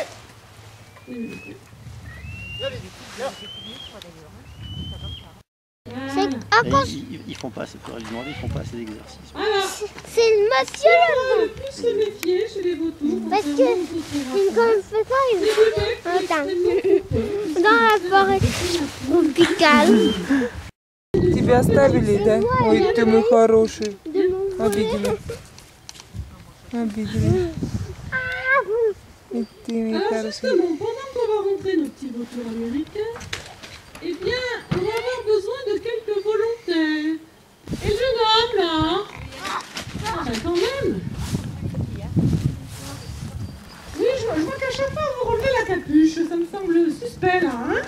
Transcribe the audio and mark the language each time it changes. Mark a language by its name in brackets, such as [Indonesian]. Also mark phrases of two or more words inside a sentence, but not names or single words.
[French] C'est Voilà. à cause... Ils font pas, c'est pour lui demander, ils font pas assez d'exercice. Alors, C'est le monsieur il faut là. le plus se méfier chez les vautours. Parce que quand il fait ça, il Attends. dans la forêt tropicale. [Russian] Тебя оставили, да? Ой, ты мой хороший. Обидели. И ты мой [French] Alors [Russian] хороший. [French] justement, pendant qu'on va rentrer nos petits vautours américains, eh bien, on va avoir besoin de quelques volontaires. Et le jeune homme là, bah, quand même. Oui, je vois qu'à chaque fois vous relevez la capuche, ça me semble suspect là, hein?